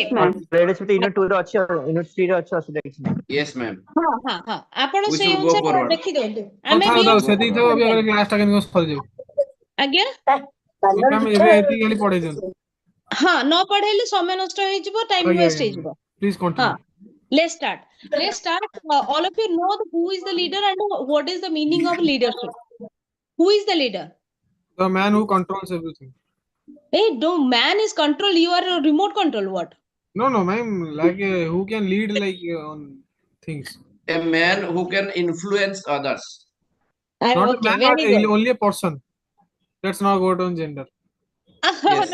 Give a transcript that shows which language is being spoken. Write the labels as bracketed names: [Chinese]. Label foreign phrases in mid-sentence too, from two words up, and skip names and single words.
[Odia] leadership ୟୁନିଟ୍ 2 ରେ ଅଛି ୟୁନିଟ୍ 3 ରେ ଅଛି ଅସୁବିଧା କିଛି ନାହିଁ। [English] Yes ma'am. [Odia] ହଁ ହଁ ହଁ ଆପଣ [English] We [Odia] ସେଇ [English] should go [Odia] ଅନୁସାରେ [English] forward. [Odia] ଦେଖିଦିଅନ୍ତୁ ହଉ ଆମେ ଥାଉ ଥାଉ ବିୟଣ୍ଡ ସେତିକି ଥାଉ ଅବିକା ଖାଲି କ୍ଲାସଟା କେମିତି ସରିଯାଉ। ଆଜ୍ଞା ମ୍ୟାମ୍ ଏବେ ଏତିକି ଖାଲି ପଢେଇ ଦିଅନ୍ତୁ। ହଁ ନ ପଢେଇଲେ ସମୟ ନଷ୍ଟ ହେଇଯିବ ଟାଇମ ଆଜ୍ଞା ୱେଷ୍ଟ ଆଜ୍ଞା ହେଇଯିବ ପ୍ଲିଜ ହଁ କଣ୍ଟିନ୍ୟୁ। [English] let's start all of you know who is the leader and what is the meaning of leadership who is the leader the man who controls everything. hey do man is control you are a remote control what No, no, ma'am. Like who can lead like on things? A man who can influence others. Not a okay man, not very good only a person. Let's not go on gender. Yes.